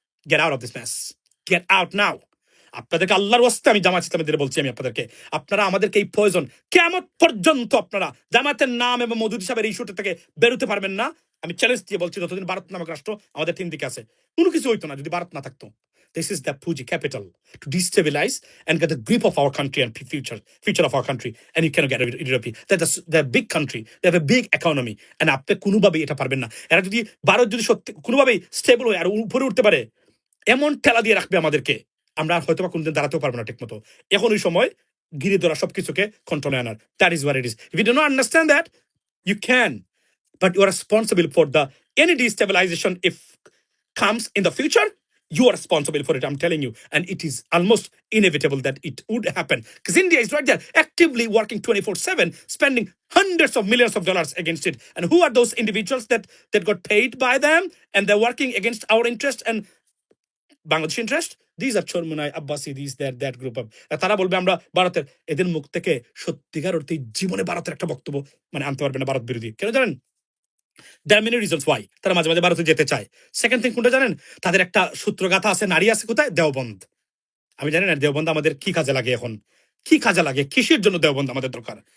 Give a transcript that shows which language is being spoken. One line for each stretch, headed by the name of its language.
English: Get out of this mess, get out now.
Bangla: আপনাদেরকে আল্লাহর ওয়াস্তে আমি জামাত ইসলামীদের বলছি, আমি আপনাদেরকে, আপনারা আমাদেরকে এই প্রয়োজন কিয়ামত পর্যন্ত আপনারা জামাতের নাম এবং মওদুদ সাহেবের এই ইস্যুটা থেকে বেরোতে পারবেন না। আমি চ্যালেঞ্জ দিয়ে বলছি, যতদিন ভারত নামক রাষ্ট্র আমাদের 3 দিকে আছে, কোনো কিছু হইতো না যদি ভারত না থাকতো।
English: This is the Puji capital to destabilize and get the grip of our country and future of our country, and you cannot get rid of it. They're a big country, they have a big economy, and
Bangla: আপনি কোনোভাবেই এটা পারবেন না। এরা যদি ভারত যদি সত্যি কোনোভাবেই স্টেবল হয়ে আর উপরে উঠতে পারে, এমন ঠেলা দিয়ে রাখবে আমাদেরকে, আমরা হয়তো বা কোনদিন দাঁড়াতেও পারবো না ঠিক মতো। এখন ওই সময় গিরে ধরা সবকিছুকে কন্ট্রোলে আনার,
English: That is what it is. If you do not understand that, you can, but you are responsible for the any destabilization if comes in the future. You are responsible for it, I'm telling you, and it is almost inevitable that it would happen, because India is right there actively working 24/7, spending hundreds of millions of dollars against it. And who are those individuals that got paid by them and they're working against our interest and Bangladesh interest? These are Chormunai, Abbasi, these, that group of,
Bangla: তারা বলবে আমরা ভারতের, এদের মুখ থেকে সত্যিকার অর্থে জীবনে ভারতের একটা বক্তব্য মানে আনতে পারবে না ভারত বিরোধী। কেন জানেন?
English: There are many reasons why
Bangla: তারা মাঝে মাঝে ভারতে যেতে চায়। সেকেন্ড থিং কোনটা জানেন? তাদের একটা সূত্রগাথা আছে, নারী আছে কোথায়? দেওবন্দ। আমি জানি না দেওবন্দ আমাদের কি কাজে লাগে এখন, কি কাজে লাগে, কিসের জন্য দেওবন্দ আমাদের দরকার?